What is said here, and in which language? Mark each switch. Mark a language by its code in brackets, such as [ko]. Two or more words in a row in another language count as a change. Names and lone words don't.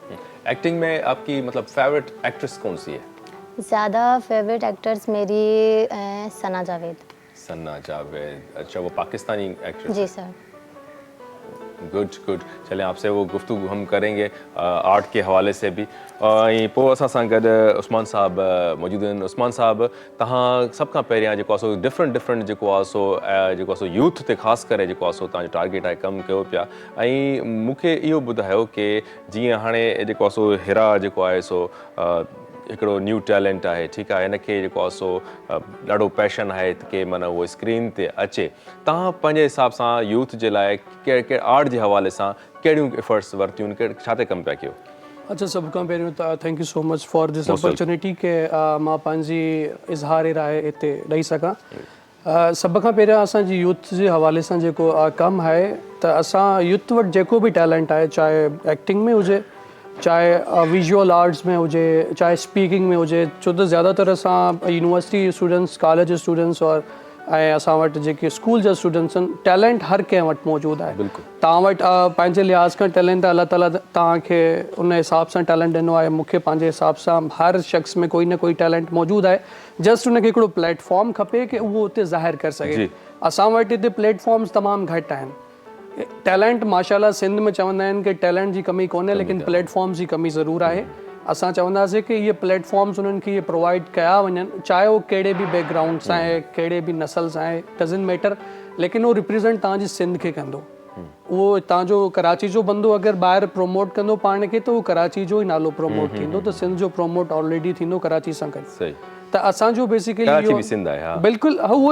[ur] ایکٹنگ میں آپکی مطلب [en] favorite actress [ur] کون سی ہے? زیادہ [en] favorite actors [ur] میری ثنا جاوید. ثنا جاوید اچھا وہ پاکستانی ایکٹرس? جی سر. [en] good good [ur] چلے آپسے وہ گفتگو ہم کریں گے آرٹ کے حوالے سے بھی [sd] ऐं पोइ असां सां गॾु उस्मान साहब मौजूदु आहिनि उस्मान साहब तव्हां सभ खां पहिरियां जेको आहे सो डिफरेंट जेको आहे सो यूथ ते ख़ासि करे जेको आहे सो तव्हांजो टारगेट आहे कमु कयो पिया ऐं मूंखे इहो ॿुधायो की जीअं हाणे जेको आहे सो हिरा जेको आहे सो हिकिड़ो [en] new talent [sd] आहे ठीकु आहे हिनखे जेको आहे सो ॾाढो पैशन आहे की माना उहो स्क्रीन ते अचे तव्हां पंहिंजे हिसाब सां यूथ जे लाइ कहिड़े आर्ट जे हवाले सां कहिड़ियूं एफर्ट्स वरितियूं छा ते कमु पिया कयो अच्छा सभ खां पहिरियों त [en] thank you so much for this opportunity [sd] के मां पंहिंजी इज़हार राय हिते ॾेई सघां सभ खां पहिरियां असांजी यूथ जे हवाले सां जेको कमु आहे त असां यूथ वटि जेको बि टैलेंट आहे चाहे एक्टिंग में हुजे चाहे [en] visual arts [sd] में हुजे चाहे स्पीकिंग में हुजे छो त ज़्यादातर असां [en] university students college students [sd] और ऐं असां वटि जेके स्कूल जा स्टूडेंट्स आहिनि टैलेंट हर कंहिं वटि मौजूदु आहे तव्हां वटि पंहिंजे लिहाज़ खां टैलेंट अलाह ताला तव्हांखे उन हिसाब सां टैलेंट ॾिनो आहे मूंखे पंहिंजे हिसाब सां हर शख़्स में कोई न कोई टैलेंट मौजूदु आहे जस्ट उनखे हिकिड़ो प्लेटफॉर्म खपे की उहो उते ज़ाहिर करे सघे असां वटि हिते प्लेटफॉर्म्स तमामु घटि आहिनि टैलेंट माशाल्लाह सिंध में चवंदा आहिनि की टैलेंट जी कमी कोन्हे लेकिन प्लेटफॉर्म्स जी कमी ज़रूरु आहे असां चवंदासीं की इहे प्लेटफॉर्म्स उन्हनि खे इहे प्रोवाइड कया वञनि चाहे उहो कहिड़े बि बैकग्राउंड सां आहे कहिड़े बि नसल सां आहे [en] doesn't matter [sd] लेकिन उहो रिप्रेज़ेंट तव्हांजी सिंध खे कंदो उहो तव्हांजो कराची जो बंदो अगरि ॿाहिरि प्रोमोट कंदो पाण खे त उहो कराची जो ई नालो प्रोमोट थींदो त सिंध जो प्रोमोट ऑलरेडी थींदो कराची सां गॾु त असांजो बेसिकली बिल्कुलु उहो